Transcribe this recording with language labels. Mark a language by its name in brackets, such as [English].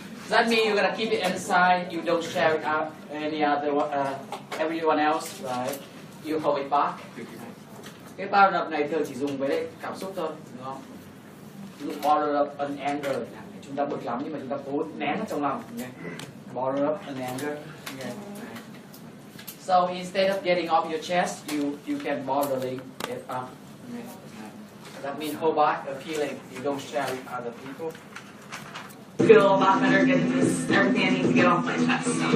[English] That means you're gonna keep it inside. You don't share it out any other everyone else. Right? You hold it back. [Vietnamese] Cái bottle up này thường chỉ dùng với cảm xúc thôi, đúng không? [English] Bottle up an anger. [Vietnamese] Chúng ta bực lắm nhưng mà chúng ta cố nén nó trong lòng. [English] Okay. Bottle up an anger. Okay. So instead of getting off your chest, you can bottling it up. Okay. That means hold back a feeling. You don't share with other people. Feel a lot better getting everything I need to get off my chest.